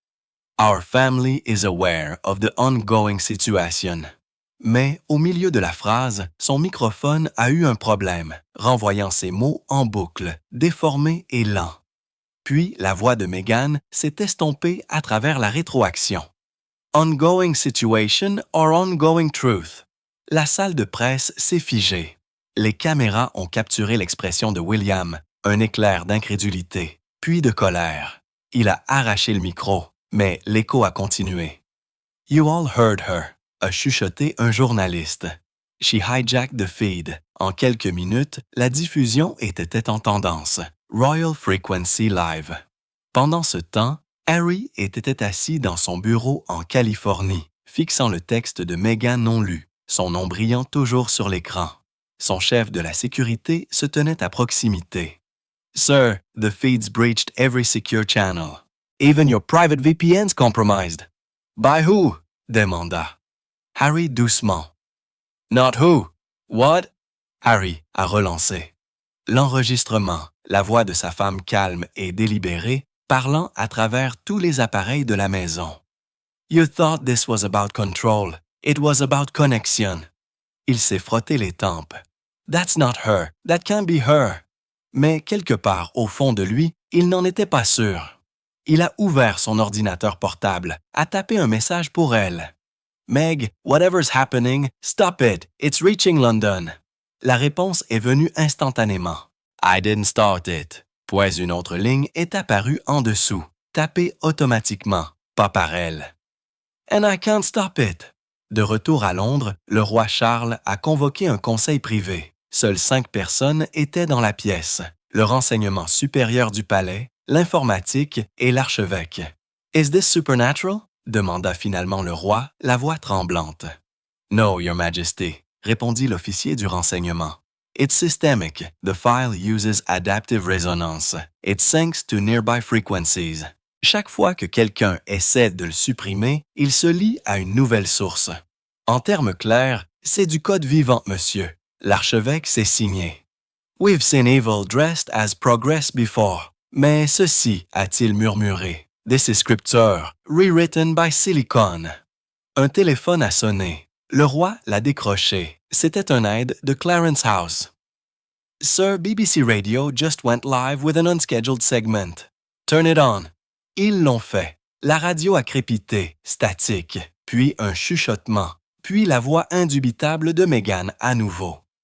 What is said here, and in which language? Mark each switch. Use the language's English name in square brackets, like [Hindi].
[English] « Our family is aware of the ongoing situation ». [French] Mais au milieu de la phrase, son microphone a eu un problème, renvoyant ses mots en boucle, déformés et lents. Puis la voix de Meghan s'est estompée à travers la rétroaction. [English] Ongoing situation or ongoing truth. [French] La salle de presse s'est figée. Les caméras ont capturé l'expression de William, un éclair d'incrédulité, puis de colère. Il a arraché le micro, mais l'écho a continué. « [English] You all heard her [French] », a chuchoté un journaliste. « [English] She hijacked the feed [French] ». En quelques minutes, la diffusion était en tendance. Royal Frequency Live. Pendant ce temps, Harry était assis dans son bureau en Californie, fixant le texte de Meghan non lu, son nom brillant toujours sur l'écran. Son chef de la sécurité se tenait à proximité. « [English] Sir, the feeds breached every secure channel. Even your private VPN's compromised. By who? [French] Demanda. [English] Harry [French] doucement. [English] Not who. What? [French] Harry a relancé. L'enregistrement, la voix de sa femme calme et délibérée, parlant à travers tous les appareils de la maison. [English] You thought this was about control. It was about connection. [French] Il s'est frotté les tempes. [English] That's not her. That can't be her. [French] Mais quelque part au fond de lui, il n'en était pas sûr. Il a ouvert son ordinateur portable, a tapé un message pour elle. [English] Meg, whatever's happening, stop it. It's reaching London. [French] La réponse est venue instantanément. [English] I didn't start it. [French] Puis une autre ligne est apparue en dessous, tapée automatiquement, pas par elle. [English] And I can't stop it. [French] De retour à Londres, le roi Charles a convoqué un conseil privé. Seules 5 personnes étaient dans la pièce. Le renseignement supérieur du palais, l'informatique et l'archevêque. [English] Is this supernatural? [French] Demanda finalement le roi, la voix tremblante. [English] No, Your Majesty, [French] répondit l'officier du renseignement. [English] It's systemic. The file uses adaptive resonance. It syncs to nearby frequencies. [French] Chaque fois que quelqu'un essaie de le supprimer, il se lie à une nouvelle source. En termes clairs, c'est du code vivant, monsieur. L'archevêque s'est signé. [English] We've seen evil dressed as progress before. [French] Mais ceci, a-t-il murmuré. [English] This is scripture, rewritten by Silicon. [French] Un téléphone a sonné. Le roi l'a décroché. C'était un aide de Clarence House. [English] Sir, BBC Radio just went live with an unscheduled segment. Turn it on. [French] Ils l'ont fait. La radio a crépité, statique, puis un chuchotement, puis la voix indubitable de Meghan à nouveau.